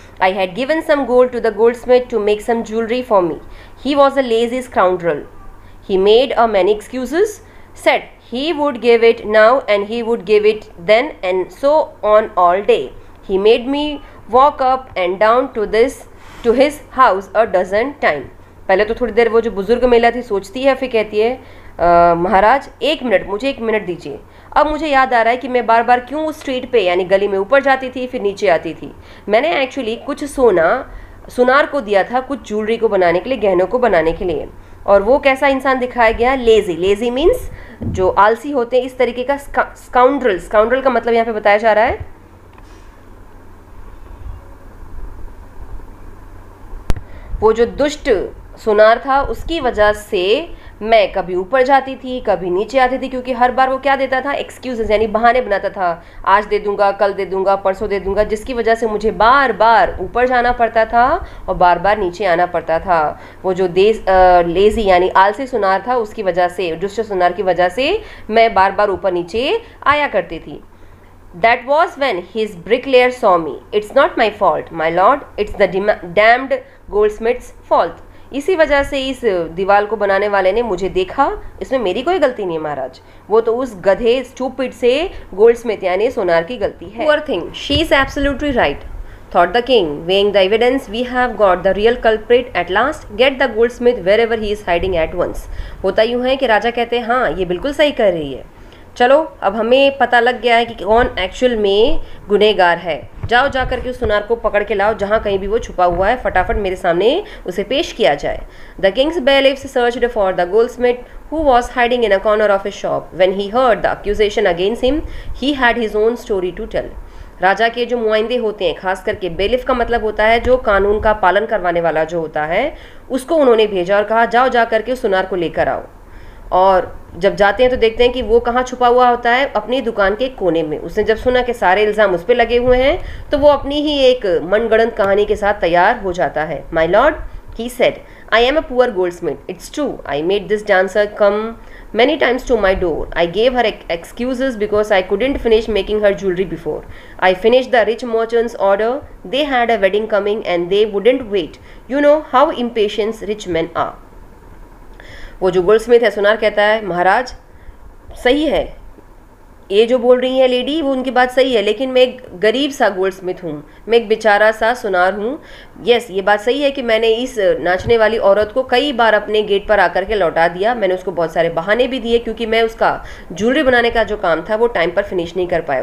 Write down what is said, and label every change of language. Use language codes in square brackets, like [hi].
[en] I had given some gold to the goldsmith to make some jewelry for me. He was a lazy scoundrel. He made many excuses, said he would give it now and he would give it then, and so on all day. He made me walk up and down to his house a dozen times. [hi] पहले तो थोड़ी देर वो जो बुजुर्ग महिला थी सोचती है, फिर कहती है महाराज एक मिनट, मुझे एक मिनट दीजिए। अब मुझे याद आ रहा है कि मैं बार बार क्यों उस स्ट्रीट पे यानी गली में ऊपर जाती थी फिर नीचे आती थी। मैंने एक्चुअली कुछ सुनार को दिया था कुछ ज्वेलरी को बनाने के लिए, गहनों को बनाने के लिए। और वो कैसा इंसान दिखाया गया? लेजी। [en] lazy means [hi] जो आलसी होते हैं, इस तरीके का स्काउंड्रल। स्काउंड्रल का मतलब यहाँ पे बताया जा रहा है वो जो दुष्ट सुनार था उसकी वजह से मैं कभी ऊपर जाती थी कभी नीचे आती थी, क्योंकि हर बार वो क्या देता था? एक्सक्यूजेस यानी बहाने बनाता था। आज दे दूंगा, कल दे दूंगा, परसों दे दूंगा, जिसकी वजह से मुझे बार बार ऊपर जाना पड़ता था और बार बार नीचे आना पड़ता था। वो जो लेजी यानी आलसी सुनार था उसकी वजह से, दुष्ट सुनार की वजह से मैं बार बार ऊपर नीचे आया करती थी। [en] That was when his bricklayer saw me. It's not my fault, my lord. It's the damned goldsmith's fault. [hi] इसी वजह से इस दीवार को बनाने वाले ने मुझे देखा, इसमें मेरी कोई गलती नहीं है महाराज, वो तो उस गधे स्टूपिड से गोल्डस्मिथ यानी सोनार की गलती है। Poor thing, she is absolutely right, thought the king, weighing the evidence. We have got the real culprit at last. Get the goldsmith wherever he is hiding at once. होता यूँ है कि राजा कहते हैं हाँ ये बिल्कुल सही कर रही है, चलो अब हमें पता लग गया है कि कौन एक्चुअल में गुनहगार है, जाओ जा करके उस सुनार को पकड़ के लाओ, जहाँ कहीं भी वो छुपा हुआ है फटाफट मेरे सामने उसे पेश किया जाए। [en] The king's bailiffs searched for the goldsmith who was hiding in a corner of his shop. When he heard the accusation against him, he had his own story to tell. [hi] राजा के जो मुआइंदे होते हैं, खास करके बेलिफ का मतलब होता है जो कानून का पालन करवाने वाला जो होता है, उसको उन्होंने भेजा और कहा जाओ जा करके उस सुनार को लेकर आओ। और जब जाते हैं तो देखते हैं कि वो कहाँ छुपा हुआ होता है, अपनी दुकान के कोने में। उसने जब सुना कि सारे इल्ज़ाम उस पर लगे हुए हैं तो वो अपनी ही एक मनगढ़ंत कहानी के साथ तैयार हो जाता है। [en] My lord, he said, I am a poor goldsmith. It's true. I made this dancer come many times to my door. I gave her excuses because I couldn't finish making her jewelry before. I finished the rich merchant's order. They had a wedding coming and they wouldn't wait. You know how impatient rich men are. [hi] वो जो Goldsmith है सुनार कहता है महाराज सही है, ये जो बोल रही है लेडी वो उनकी बात सही है, लेकिन मैं एक गरीब सा गोल्डस्मिथ हूँ, मैं एक बेचारा सा सुनार हूँ। यस, ये बात सही है कि मैंने इस नाचने वाली औरत को कई बार अपने गेट पर आकर के लौटा दिया, मैंने उसको बहुत सारे बहाने भी दिए क्योंकि मैं उसका ज्वेलरी बनाने का जो काम था वो टाइम पर फिनिश नहीं कर पाया।